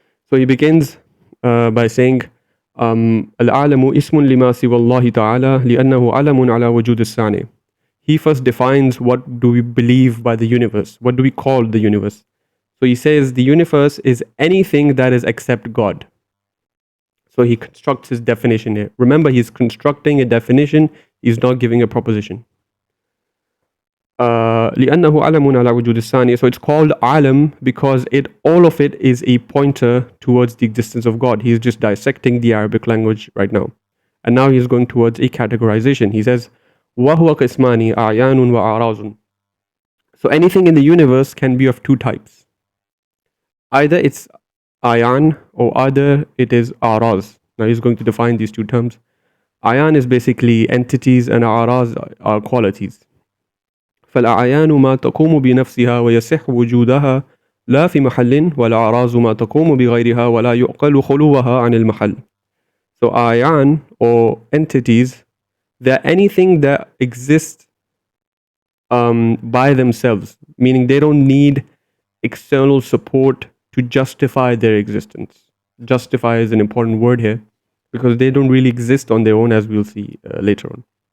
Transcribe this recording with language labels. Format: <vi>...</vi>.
<en>So he begins by saying,</en> <ar>العالم اسم لما سوى الله تعالى لأنه علم على وجود الثاني.</ar> <en>He first defines what do we believe by the universe, what do we call the universe. So he says the universe is anything that is except God. So he constructs his definition here. Remember, he's constructing a definition, he's not giving a proposition.</en> <ar>لأنه علم على وجود الثاني.</ar> <en>So it's called alam because all of it is a pointer towards the existence of God. He's just dissecting the Arabic language right now. And now he's going towards a categorization. He says,</en> <ar>وهو قسمان أعيان وأعراض.</ar> <en>So anything in the universe can be of two types. Either it's ayan or either it is araz. Now he's going to define these two terms. Ayan is basically entities and araz are qualities.</en> <ar>فالأعيان ما تقوم بنفسها ويصح وجودها لا في محل والأعراض ما تقوم بغيرها ولا يعقل خلوها عن المحل.</ar> <en>So ayan or entities, they're anything that exists by themselves, meaning they don't need external support to justify their existence. Justify is an important word here because they don't really exist on their own, as we'll see later on.</en>